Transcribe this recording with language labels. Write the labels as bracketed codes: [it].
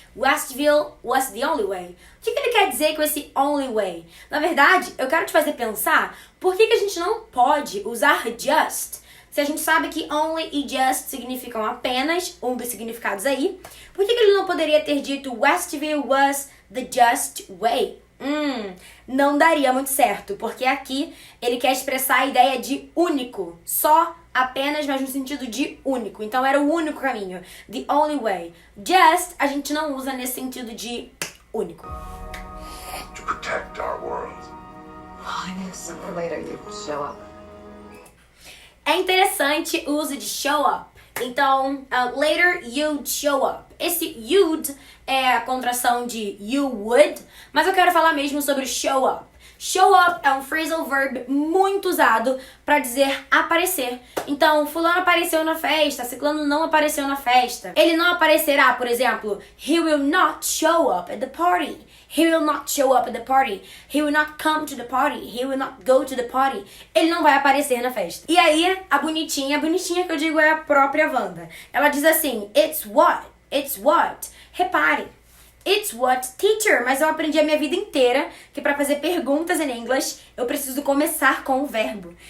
[en] Westville was the only way. [pt] O que ele quer dizer com esse [en] only way? [pt] Na verdade, eu quero te fazer pensar por que a gente não pode usar just. Se a gente sabe que only e just significam apenas, um dos significados aí, por que ele não poderia ter dito [en] Westville was the just way? [pt] Não daria muito certo, porque aqui ele quer expressar a ideia de único, só, apenas, mas no sentido de único. Então era o único caminho, [en] the only way. [pt] Just a gente não usa nesse sentido de único. [en] To protect our world. I knew sooner or later you'd show up. [pt] É interessante o uso de show up. [en] Então, later you'd show up. [pt] Esse you'd é a contração de you would, mas eu quero falar mesmo sobre show up. Show up é um phrasal verb muito usado para dizer aparecer. Então, fulano apareceu na festa, ciclano não apareceu na festa. Ele não aparecerá, por exemplo, [en] he will not show up at the party. He will not show up at the party. He will not come to the party. He will not go to the party. [pt] Ele não vai aparecer na festa. E aí, a bonitinha que eu digo é a própria Wanda. Ela diz assim, [en] it's what? It's what? [pt] Repare. [en] It's what, [pt] teacher, mas eu aprendi a minha vida inteira que para fazer perguntas em inglês eu preciso começar com o verbo.